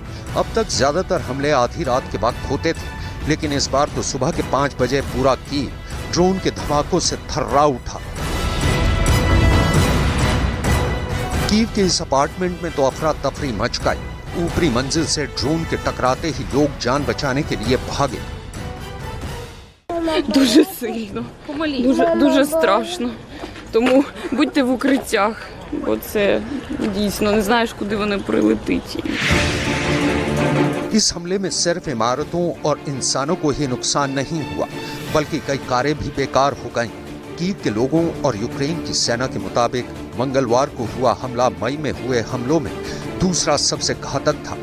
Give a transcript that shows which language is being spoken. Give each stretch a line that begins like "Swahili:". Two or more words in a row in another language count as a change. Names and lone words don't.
Hindi: अब तक ज्यादातर हमले आधी रात के वक्त होते थे, लेकिन इस बार तो सुबह के 5 बजे पूरा कीव ड्रोन के धमाकों से थर्रा उठा। कीव के इस अपार्टमेंट में तो अफरा तफरी मच गई। ऊपरी मंजिल से ड्रोन के टकराते ही लोग जान बचाने के लिए भागे।
Ukrainian: Дуже сильно, дуже страшно. Тому будьте в укриттях, бо це дійсно не знаєш, куди вони прилетить.
Hindi: इस हमले में सिर्फ इमारतों और इंसानों को ही नुकसान नहीं हुआ, बल्कि कई कारें भी बेकार हो गईं। कीव के लोगों और यूक्रेन की सेना के मुताबिक मंगलवार को हुआ हमला मई में हुए हमलों में दूसरा सबसे घातक था।